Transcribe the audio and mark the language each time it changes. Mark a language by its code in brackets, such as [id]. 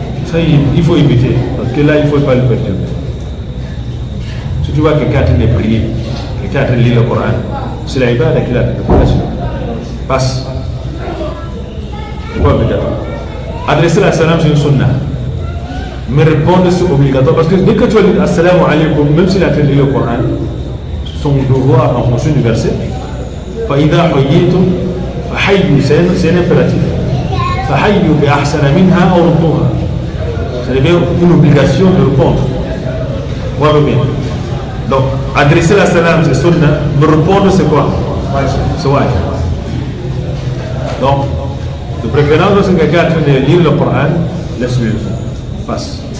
[fr] Ça, il faut éviter, parce que là, il ne faut pas le perturber. Si tu vois quelqu'un est en train de prier, quelqu'un est en train de lire le Coran, c'est la ibada qu'il a fait. Passe. C'est pas obligatoire. Adresser la salam, c'est une sunna. Mais répondre, c'est obligatoire. Parce que dès que tu vas dire assalamu alaikum, même s'il a traduit le Coran, son devoir en fonction du verset, [ar] فإذا حييتم فحيوا, [fr] c'est un impératif. [ar] فحيوا بأحسن منها أو ردوها. [fr] C'est une obligation de répondre. Moi, bien. Donc, adresser la salam, c'est sunna. Me répondre, c'est quoi? C'est wajib. Donc, de préférence, lorsque quelqu'un est en train de lire le Coran, laisse-le. Passe.